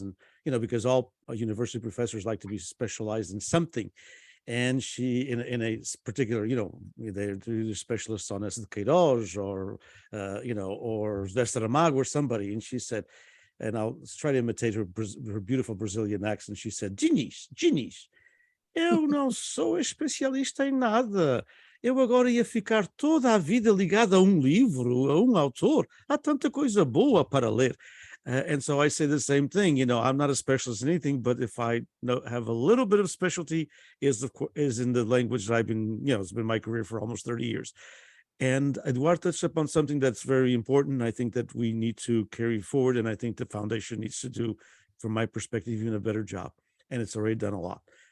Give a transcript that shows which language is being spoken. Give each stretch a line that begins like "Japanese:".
English: And, because all university professors like to be specialized in something. And she, in a particular, they're specialists on Queiroz or Saramago or somebody. And she said, and I'll try to imitate her beautiful Brazilian accent. She said,
Portuguese: Diniz, eu não sou especialista em nada. Eu agora ia ficar toda a vida ligada a livro, a autor. Há tanta coisa boa para ler.
English: And so I say the same thing. I'm not a specialist in anything, but if I have a little bit of specialty, is in the language that I've been, it's been my career for almost 30 years. And Eduardo touched upon something that's very important. I think that we need to carry forward, and I think the foundation needs to do, from my perspective, even a better job. And it's already done a lot.